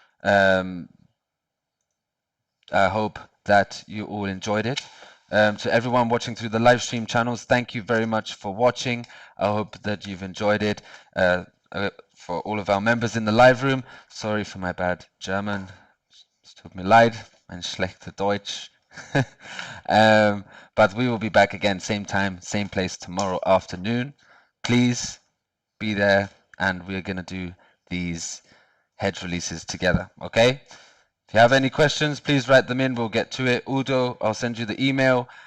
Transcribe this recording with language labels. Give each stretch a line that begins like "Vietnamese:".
English: I hope that you all enjoyed it. To everyone watching through the live stream channels, thank you very much for watching. I hope that you've enjoyed it. For all of our members in the live room, sorry for my bad German.
German: Es tut mir leid, mein schlechter Deutsch.
English: But we will be back again, same time, same place tomorrow afternoon. Please be there, and we're going to do these hedge releases together, okay? If you have any questions, please write them in. We'll get to it. Udo, I'll send you the email.